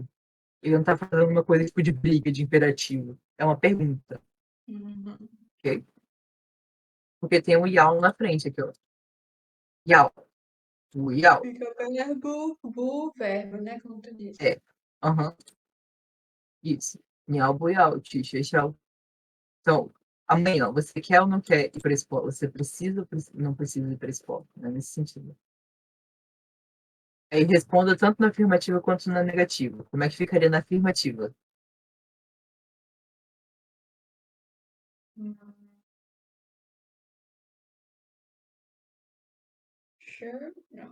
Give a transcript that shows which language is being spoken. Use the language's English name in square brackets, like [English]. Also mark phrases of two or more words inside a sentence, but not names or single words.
[Portuguese] Ele não está fazendo uma coisa tipo de briga, de imperativo. É uma pergunta, Uhum. ok? Porque tem um yao na frente aqui, ó. [Chinese] 要。O 要. [Portuguese] Fica verbo, bu, verbo, né? Como tu disse. É. Aham. Isso. [Chinese] 要，不，要. 提，学，校. [Portuguese] Então, amanhã, você quer ou não quer ir para a escola? Você precisa ou não precisa ir para a escola? Né? Nesse sentido. Aí responda tanto na afirmativa quanto na negativa. Como é que ficaria na afirmativa? Hum, Sure? Não.